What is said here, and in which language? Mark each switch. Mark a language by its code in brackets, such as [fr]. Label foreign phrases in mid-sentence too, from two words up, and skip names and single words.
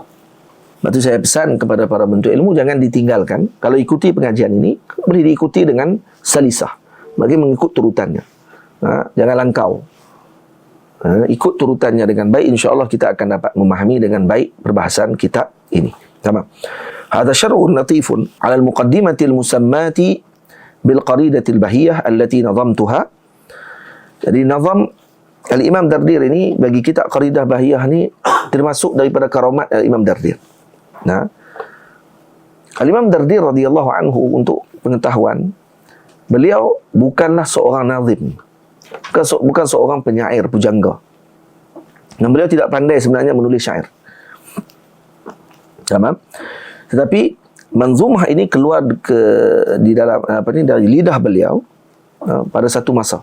[ms] Lepas tu saya pesan kepada para bentuk ilmu, jangan ditinggalkan. Kalau ikuti pengajian ini, boleh diikuti dengan salisah, bagi mengikut turutannya. Jangan langkau. Ikut turutannya dengan baik, insya-Allah kita akan dapat memahami dengan baik perbahasan kitab ini. [ar] تمام. هذا شرح لطيف على المقدمة المسماة بالخريدة البهية التي نظمتها. [ms] Jadi nazam Al-Imam Dardir ini bagi kitab Qaridah Bahiyah ni termasuk daripada karamat Al-Imam Dardir. Al-Imam Dardir [ar] رضي الله عنه, [ms] untuk pengetahuan, beliau bukanlah seorang nazim, bukan seorang penyair pujangga. Dan beliau tidak pandai sebenarnya menulis syair. Tamam? Tetapi manzumah ini keluar di dalam dari lidah beliau pada satu masa.